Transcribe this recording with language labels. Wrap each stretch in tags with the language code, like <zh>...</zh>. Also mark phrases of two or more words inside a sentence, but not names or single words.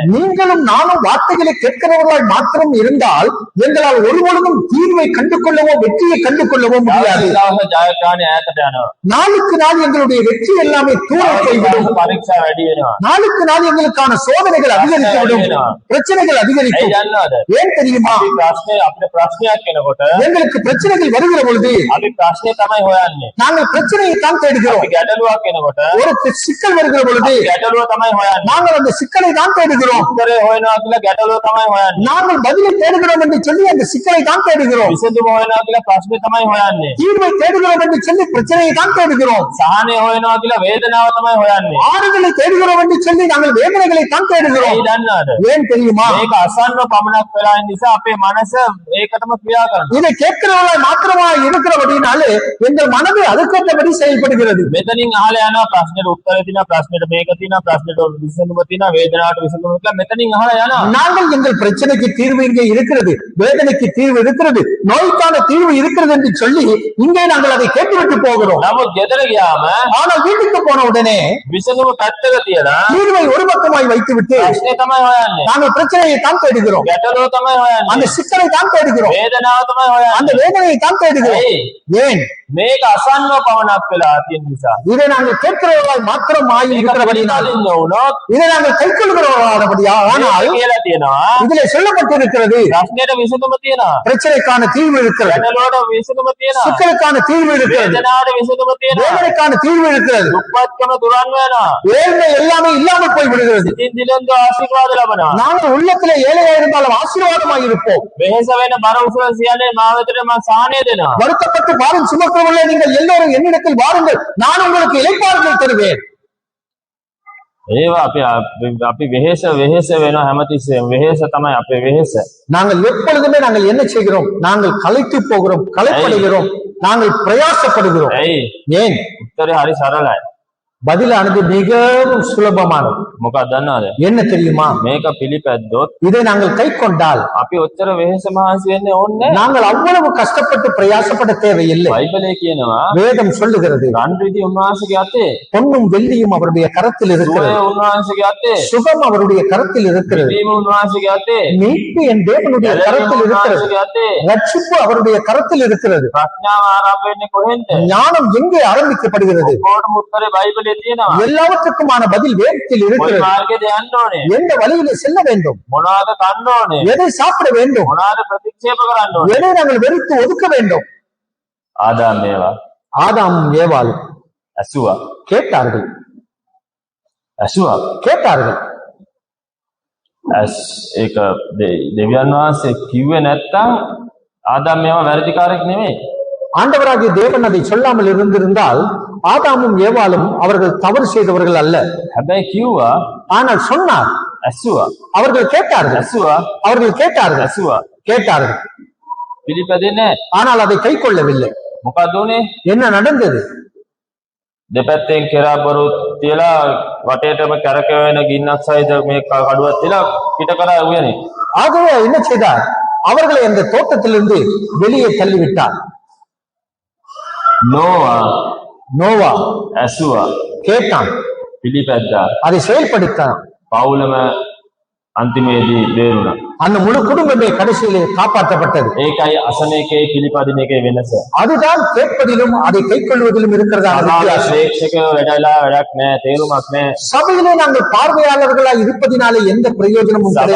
<ta>நீங்களும் நானும் வார்த்தைகளை கேட்கிறவர்களால் மாத்திரம் இருந்தால் எங்களால் ஒருபொழுதும் தீர்வை கண்டு கொள்ளவோ வெற்றியை கண்டு கொள்ளவோ முடியாது.</ta> <si>ජයග්‍රහණය ඈතට යනවා.</si> <ta>நாளுக்கு நாள் எங்களுடைய வெற்றி எல்லாமே தூர போய்விடும்.</ta> <si>පරීක්ෂා වැඩි වෙනවා.</si> <ta>நாளுக்கு நாள் எங்களுக்கான சோதனைகள் அதிகரித்துவிடும், பிரச்சனைகள் அதிகரிக்கும். ஏன் தெரியுமா?</ta> <si>අපිට ප්‍රශ්නයක් එනකොට</si> <ta>எங்களுக்கு பிரச்சனைகள் வருகிற பொழுது</ta> <si>අපි ප්‍රශ්නේ තමයි හොයන්නේ.</si> <ta>நாங்கள் பிரச்சனையை தான் தேடுகிறோம்.</ta> <si>අපි ගැටලුවක් එනකොට</si> <ta>ஒரு சிக்கல் வருகிற பொழுது</ta> <si>ගැටලුව තමයි හොයන්නේ.</si> <ta>நாங்கள் அந்த சிக்கலை தான் தேடுகிறோம்.</ta> <si>උත්තරේ හොයනවා කියලා ගැටලුව තමයි හොයන්නේ.</si> <ta>நாங்கள் பதிலை தேடுகிறோம் என்று சொல்லி அந்த சிக்கலை தான் தேடுகிறோம்.</ta> <si>විසඳුම හොයනවා කියලා ප්‍රශ්නේ තමයි හොයන්නේ.</si> <ta>தீர்வை தேடுகிறோம் என்று சொல்லி பிரச்சனையை தான் தேடுகிறோம்.</ta> <si>සහනය හොයනවා කියලා වේදනාව තමයි හොයන්නේ.</si> <ta>ஆறுதலை தேடுகிறோம் என்று சொல்லி நாங்கள் வேதனைகளை தான் தேடுகிறோம்.</ta> <si>ඒ දන්නවද?</si> <ta>ஏன் தெரியுமா?</ta> <si>මේක අසන්න පමණක් වෙලා ඉන්න නිසා අපේ මනස ඒකටම ක්‍රියා කරනවා.</si> <ta>இதை கேட்கிறவர்களாய் மாத்திரமா இருக்கிறபடினாலே எங்கள் மனது அதுக்கேற்றபடி செயல்படுகிறது.</ta> <si>මෙතනින් අහලා යනවා ප්‍රශ්නෙට උත්තරේ තියෙනවා, ප්‍රශ්නෙට මේක තියෙනවා, ප්‍රශ්නෙට විසඳුම තියෙනවා, වේදනාවට විසඳුම කියලා මෙතනින් අහලා යනවා.</si> <ta>நாங்கள் எங்கள் பிரச்சனைக்கு தீர்வு இங்கே இருக்கிறது, வேதனைக்கு தீர்வு இருக்கிறது, நோய்க்கான தீர்வு இருக்கிறது என்று சொல்லி இங்கே நாங்கள் அதை கேட்டுவிட்டு போகிறோம்.</ta> <si>නමුත් ගෙදර ගියාම</si> <ta>ஆனால் வீட்டுக்கு போன உடனே</ta> <si>විසඳුම පැත්තක තියලා</si> <ta>தீர்வை ஒரு பக்கமாய் வைத்துவிட்டு</ta> <si>ප්‍රශ්නේ තමයි හොයන්නේ.</si> <ta>நாங்கள் பிரச்சனையை தான் தேடுகிறோம்,</ta> <si>ගැටලුව තමයි හොයන්නේ.</si> <ta>அந்த சிக்கலை தான் தேடுகிறோம்,</ta> <si>වේදනාව තමයි</si> <ta>அந்த</ta> <si>හොයන්නේ.</si> <ta>வேதனையை தான் தேடுகிறோம்.</ta> <si>ඇයි?</si> <ta>ஏன்?</ta> <si>මේක අසන්න පමණක් වෙලා තියෙන නිසා.</si> <ta>இதை நாங்கள் கேட்கிறவர்களாய் மாத்திரம் ஆகி</ta> <si>මේක</si> <ta>இருக்கிறபடினால்,</ta> <si>පිළිපදින්න වුණොත්</si> <ta>இதை நாங்கள் கை கொள்கிறவர்களானபடியா ஆனால்</ta> <si>කියලා තියෙනවා.</si> <ta>இதிலே சொல்லப்பட்டிருக்கிறது</ta> <si>ප්‍රශ්නෙට විසඳුම තියෙනවා.</si> <ta>பிரச்சனைக்கான தீர்வு இருக்கிறது,</ta> <si>ගැටලුවට විසඳුම තියෙනවා.</si> <ta>சிக்கலுக்கான தீர்வு இருக்கிறது,</ta> <si>වේදනාවට විසඳුම තියෙනවා.</si> <ta>வேதனைக்கான தீர்வு இருக்கிறது.</ta> <si>දුක්පත්කම දුරන් වෙනවා.</si> <ta>ஏழ்மை எல்லாமே இல்லாமல் போய் விடுகிறது.</ta> <si>සිතින් දිලෙන්ද ආශිර්වාද ලබනවා.</si> <ta>நாங்கள் உள்ளத்திலே ஏழையா இருந்தாலும் ஆசீர்வாதமாய் இருப்போம்.</ta> <si>වෙහෙස වෙන බර උසල සියල්ලේ මා වෙතට මම සාහනය දෙනවා.</si> <ta>வருத்தப்பட்டு பாரும் சுமக்கிறவர்களே நீங்கள் எல்லோரும் என்னிடத்தில் வாருங்கள், நான் உங்களுக்கு இளைப்பாறுதல் தருவேன்.</ta> <si>ඒවා අපි වෙහෙස වෙනවා හැමතිස්සෙම. වෙහෙස තමයි අපේ වෙහෙස.</si> <ta>நாங்கள் எப்பொழுதுமே நாங்கள் என்ன செய்கிறோம்? நாங்கள் களைத்து போகிறோம், களைப்படுகிறோம், நாங்கள் பிரயாசப்படுகிறோம்.</ta> <si>ඇයි?</si> <ta>ஏன்?</ta> <si>උත්තරේ හරි සරලයි.</si> <ta>பதிலானது மிகவும் சுலபமானது.</ta> <si>මොකක්ද දන්නවද?</si> <ta>என்ன தெரியுமா?</ta> <si>මේක පිළිපැද්දොත්</si> <ta>இதை நாங்கள் கை கொண்டால்</ta> <si>අපි ඔච්චර වෙහෙස මහන්සි වෙන්නේ ඕනේ නැහැ.</si> <ta>நாங்கள் அவ்வளவு கஷ்டப்பட்டு பிரயாசப்பட தேவையில்லை.</ta> <si>බයිබලයේ කියනවා</si> <ta>வேதம் சொல்லுகிறது,</ta> <si>රන් රිදී උන්වහන්සේගේ අතේ,</si> <ta>பொன்னும் வெள்ளியும் அவருடைய கரத்தில்</ta> <si>සුවය</si> <ta>இருக்கிறது,</ta> <si>උන්වහන්සේගේ අතේ,</si> <ta>சுகம் அவருடைய கரத்தில் இருக்கிறது,</ta> <si>දීම උන්වහන්සේගේ අතේ,</si> <ta>மீட்பு என் தேவனுடைய கரத்தில் இருக்கிறது,</ta> <si>උන්වහන්සේගේ අතේ.</si> <ta>ரட்சிப்பு அவருடைய கரத்தில் இருக்கிறது.</ta> <si>ප්‍රඥාව ආරම්භ වෙන්නේ කොහෙන්ද?</si> <ta>ஞானம் எங்கே ஆரம்பிக்கப்படுகிறது?</ta> <si>කොහොමද උත්තරේ බයිබලයේ තියෙනවා.</si> <ta>எல்லாவற்றுக்குமான பதில் வேதத்தில்</ta> <si>කොයි</si> <ta>இருக்கிறது.</ta> <si>මාර්ගයේද යන්න ඕනේ?</si> <ta>எந்த வழியிலே செல்ல வேண்டும்,</ta> <si>මොනවාද කන්න ඕනේ?</si> <ta>எதை சாப்பிட வேண்டும்,</ta> <si>මොනවාද ප්‍රතික්ෂේප කරන්න ඕනේ?</si> <ta>எதை நாங்கள் வெறுத்து ஒதுக்க வேண்டும்.</ta> <si>ආදාම් මේවා</si> <ta>ஆதாமும் ஏவாளும்</ta> <si>ඇසුවා.</si> <ta>கேட்டார்கள், கேட்டார்கள்.</ta> <si>ඒක දෙවියන් වහන්සේ කිව්වේ නැත්තම් ආදාම් මේවා වැරදිකාරයෙක් නෙමෙයි.</si> <ta>ஆண்டவராகிய தேவன் அதை சொல்லாமல் இருந்திருந்தால் ஆதாமும் ஏவாளும் அவர்கள் தவறு செய்தவர்கள் அல்ல.</ta> <si>හැබැයි කිව්වා</si> <ta>ஆனால் சொன்னார்,</ta> <si>ඇසුවා.</si> <ta>அவர்கள் கேட்டார்கள்,</ta> <si>ඇසුවා.</si> <ta>அவர்கள் கேட்டார்கள்,</ta> <si>ඇසුවා.</si> <ta>கேட்டார்கள்,</ta> <si>පිළිපැදෙන්නේ නැහැ.</si> <ta>ஆனால் அதை கை கொள்ளவில்லை.</ta> <si>මොකද උනේ?</si> <ta>என்ன நடந்தது?</ta> <si>දෙපැත්තෙන් කෙරාබරු තියලා වටේටම කැරකෙන ගින්නක් සහිත මේ කඩුවක් තියලා පිට කරා උයනේ.</si> <ta>ஆகவே என்ன செய்தார்? அவர்களை அந்த தோட்டத்திலிருந்து வெளியே தள்ளிவிட்டார். நோவா</ta> <si>ඇසුවා.</si> <ta>கேட்டான்,</ta> <si>පිළිපැද්දා.</si> <ta>அதை செயல்படுத்தான்.</ta> <si>පවුලම අන්තිමේදී බේරුණා.</si> <ta>அந்த முழு குடும்பமே கடைசியிலே காப்பாற்றப்பட்டது.</ta> <si>ඒකයි අසන එකේ පිළිපදින එකේ වෙනස.</si> <ta>அதுதான் கேட்பதிலும் அதை கை கொள்வதிலும் இருக்கிறதான வித்தியாசம்.</ta> <si>ප්‍රේක්ෂකයෝ වැඩලා වැඩක් නැහැ, තේරුමක් නැහැ.</si> <ta>சபையிலே நாங்கள் பார்வையாளர்களாய் இருப்பதினாலே எந்த பிரயோஜனமும் கிடையாது.</ta>